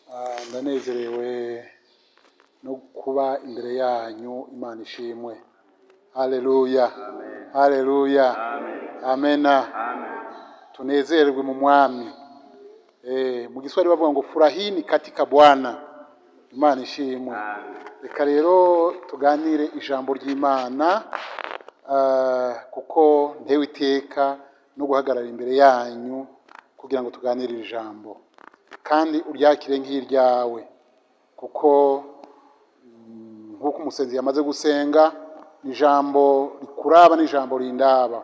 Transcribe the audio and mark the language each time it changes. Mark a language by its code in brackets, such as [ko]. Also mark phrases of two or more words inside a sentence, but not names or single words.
[rw] Ndanezerewe no kuba imbere yanyu. Imana ishimwe. Haleluya, haleluya, amena. Tunezerwe mu mwami. Mu Kiswahili bavuga ngo [sw] furahini katika Bwana. [rw] Imana ishimwe. Reka rero tuganire ijambo ry'Imana, kuko ntewe iteka no guhagarara imbere yanyu kugira ngo tuganire ijambo, kandi uryakire nk'iryawe, kuko nk'uko umusenzi yamaze gusenga, ijambo rikuraba n'ijambo rindaba.